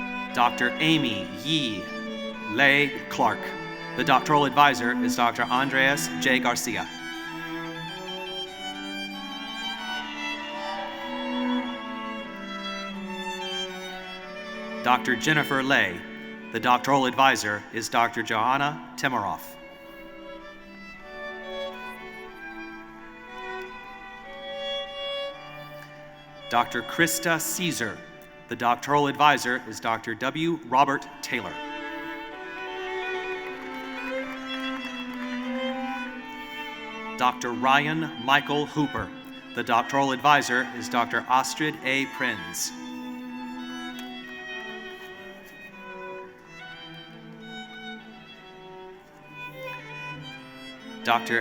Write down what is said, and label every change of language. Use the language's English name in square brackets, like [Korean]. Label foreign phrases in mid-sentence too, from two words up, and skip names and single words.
[English] Dr. Amy Yi Lei Clark. The doctoral advisor is Dr. Andreas J. Garcia. Dr. Jennifer Lei. The doctoral advisor is Dr. Johanna Timoroff. Dr. Krista Caesar. The doctoral advisor is Dr. W. Robert Taylor. Dr. Ryan Michael Hooper. The doctoral advisor is Dr. Astrid A. Prinz. Dr.